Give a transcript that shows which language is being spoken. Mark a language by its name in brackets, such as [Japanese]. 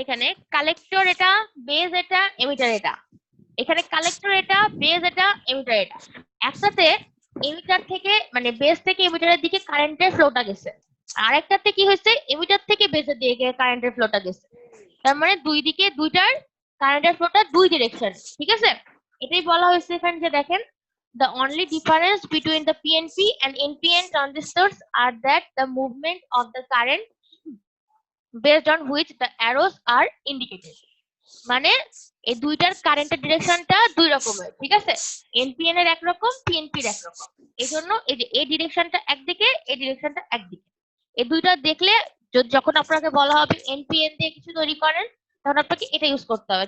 [Bangla] এখানে কালেক্টর এটা, বেস এটা, এমিটার এটা। এখানে কালেক্টর এটা, বেস এটা, এমিটার এটা। একসাথে এমিটার থেকে মানে বেস থেকে এমিটারের দিকে কারেন্টের ফ্লোটা গেছে, আর একটাতে কি হয়েছে, এমিটার থেকে বেসের দিকে কারেন্টের ফ্লোটা গেছে। তার মানে দুই দিকে দুইটার কারেন্টের ফ্লোটা দুই ডিরেকশন, ঠিক আছে? এটাই বলা হয়েছে এখানে যে দেখেন [English] the only difference between the PNP and NPN transistors are that the movement of the current based on which the arrows are indicated. [Bangla] মানে এই দুইটার কারেন্টের ডিরেকশনটা দুই রকমের, ঠিক আছে? এনপিএন এর একরকম, পিএনপি এর একরকম। এই জন্য এই যে এই ডিরেকশনটা একদিকে, এই ডিরেকশনটা একদিকে। এই দুইটা দেখলে যখন আপনাকে বলা হবে এনপিএন দিয়ে কিছু তৈরি করেন, তখন আপনাকে এটা ইউজ করতে হবে।